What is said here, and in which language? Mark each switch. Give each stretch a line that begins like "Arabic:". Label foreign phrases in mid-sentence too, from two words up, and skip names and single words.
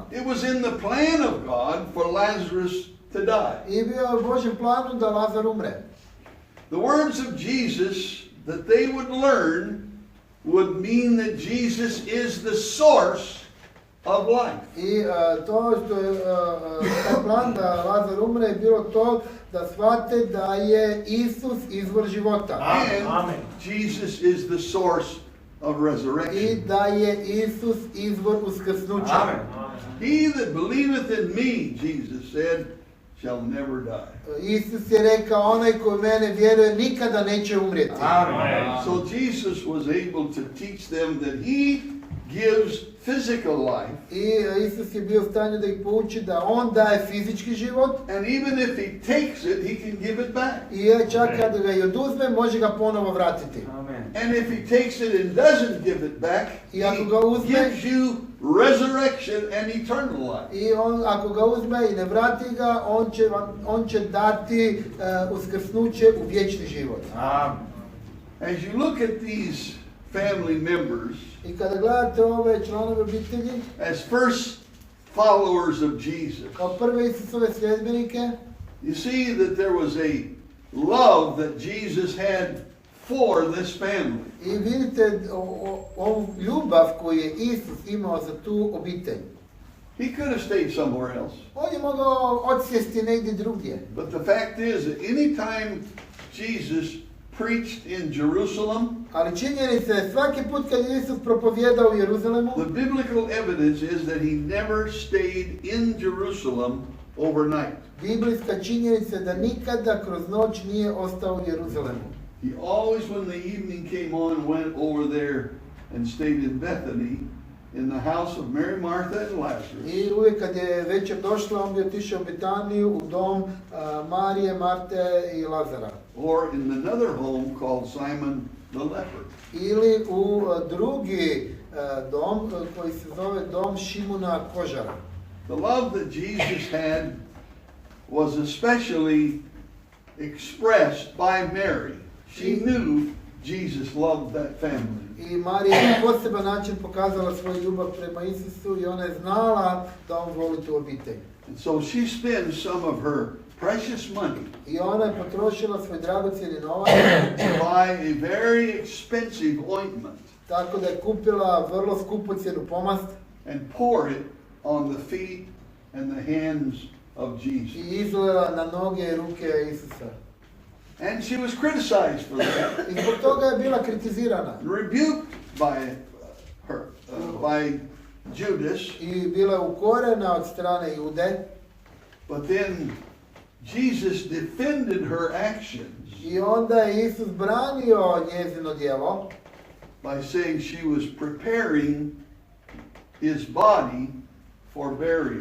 English: It was in the plan of God for Lazarus to die.
Croatian: I bio je u Božjem planu da Lazar umre.
English: The words of Jesus that they would learn would mean that Jesus is the source of life.
Croatian: I to što je taj plan da Lazar umre je bilo to da shvate da je Isus izvor života.
English: And Jesus is the source of
Croatian: I
English: resurrection.
Croatian: da je Isus izvor uskrsnuća.
English: Amen. He that believeth in me, Jesus said, shall never die.
Croatian: Isus je rekao, onaj koji u mene vjeruje nikada neće umrijeti.
English: Amen. So Jesus was able to teach them that he gives physical life.
Croatian: I Isus je bio u stanju da ih pouči da on daje fizički život.
English: And even if he takes it, he can give it back.
Croatian: I čak kad ga i oduzme, može ga ponovo vratiti.
English: Amen. And if he takes it and doesn't give it back,
Croatian: I ako
English: he
Croatian: ga uzme-
English: gives you resurrection and eternal life.
Croatian: I on, ako ga uzme i ne vrati ga, on će dati uskrsnuće u vječni život.
English: Amen. As you look at these family members
Croatian: I kada gledate ove članove obitelji,
English: as first followers of Jesus,
Croatian: kao prve Isusove sljedbenike,
English: you see that there was a love that Jesus had for this family.
Croatian: i vidite ovu ljubav koju je Isus imao za tu obitelj.
English: He could have stayed somewhere else.
Croatian: On je mogao odsjesti negdje drugdje.
English: But the fact is that any time Jesus preached in Jerusalem,
Croatian: Ali činjenica je, svaki put kad je Isus propovjedao u Jeruzalemu,
English: the biblical evidence is that he never stayed in Jerusalem overnight.
Croatian: biblijska činjenica je da nikada kroz noć nije ostao u Jeruzalemu.
English: He always, when the evening came on, went over there and stayed in Bethany in the house of Mary, Martha, and Lazarus.
Croatian: I uvijek kad je večer došla, on bi otišao u Betaniju, u dom Marije, Marte i Lazara.
English: Or in another home called Simon the leper.
Croatian: Ili u drugi dom koji se zove dom Šimuna Kožara.
English: The love that Jesus had was especially expressed by Mary. She knew Jesus loved that family.
Croatian: I Marija je na poseban način pokazala svoju ljubav prema Isusu i ona je znala da on voli tu obitelj.
English: And so she spends some of her precious money
Croatian: I ona je potrošila svoj dragocjeni novac
English: to buy a very expensive ointment
Croatian: tako da je kupila vrlo skupocjenu pomast
English: and pour it on the feet and the hands of
Croatian: i
English: Jesus.
Croatian: izlila na noge i ruke Isusa.
English: And she was criticized for that,
Croatian: I zbog toga je bila kritizirana.
English: rebuked by her, by Judas.
Croatian: I bila je ukorena od strane Jude.
English: But then Jesus defended her actions
Croatian: I onda je Isus branio njezino djelo
English: by saying she was preparing his body for burial.